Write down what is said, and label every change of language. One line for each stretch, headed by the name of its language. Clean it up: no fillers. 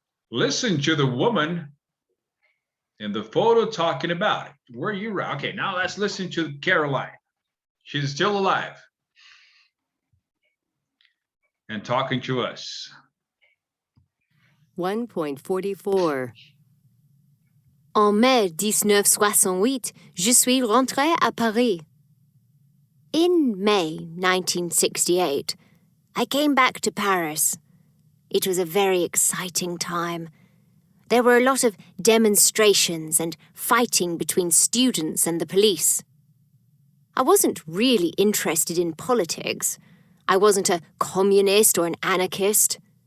English: Listen to the woman in the photo talking about it. Were you right? Okay, now let's listen to Caroline. She's still alive and talking to us. 1.44.
French: En mai 1968, je suis rentrée à Paris.
English: In May 1968, I came back to Paris. It was a very exciting time. There were a lot of demonstrations and fighting between students and the police. I wasn't really interested in politics. I wasn't a communist or an anarchist.